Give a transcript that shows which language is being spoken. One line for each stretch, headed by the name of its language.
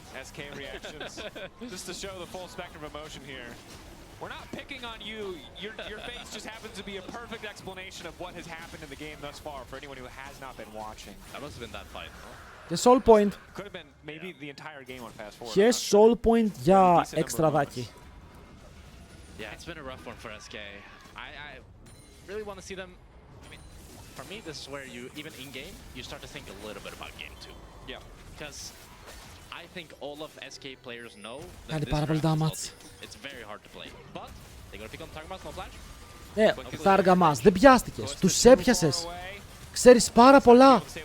English: SK reactions, just to show the full spectrum of emotion here. We're not picking on you. Your face just happens to be a perfect explanation of what has happened in the game thus far for anyone who has not been watching. That must have been that fight. The soul point. Could have been maybe the entire game on fast forward.
Greek: Και soul point για εξτραδάκι.
English: Yeah, it's been a rough one for SK. I really want to see them. I mean, for me, this is where you even in game you start to think a little bit about game 2. Yeah, because I think all of SK players know that this round it's very hard to play. But they're gonna pick on Targamas, no flash.
Greek: Ναι, Targamas, δεν πιάστηκες. Τους έπιασες. Ξέρεις πάρα πολλά.